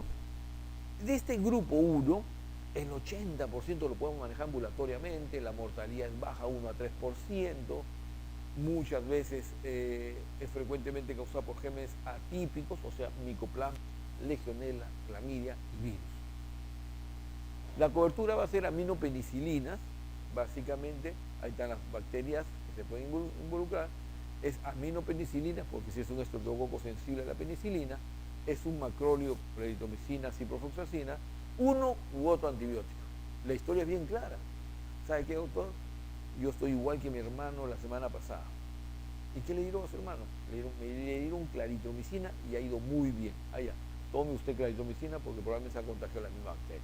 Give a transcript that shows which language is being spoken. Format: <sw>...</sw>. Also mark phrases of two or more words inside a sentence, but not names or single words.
<es>De este grupo 1, el 80% lo podemos manejar ambulatoriamente, la mortalidad es baja, 1 a 3%, muchas veces es frecuentemente causada por gérmenes atípicos, o sea, micoplasma, legionela, clamidia y virus. La cobertura va a ser aminopenicilinas, básicamente, ahí están las bacterias que se pueden involucrar, es aminopenicilina, porque si es un estreptococo sensible a la penicilina, es un macróleo, prednisolona, ciprofloxacina, uno u otro antibiótico. La historia es bien clara. ¿Sabe qué, doctor? Yo estoy igual que mi hermano la semana pasada. ¿Y qué le dieron a su hermano? Le dieron claritromicina y ha ido muy bien. Allá, tome usted claritromicina porque probablemente se ha contagiado la misma bacteria.</es>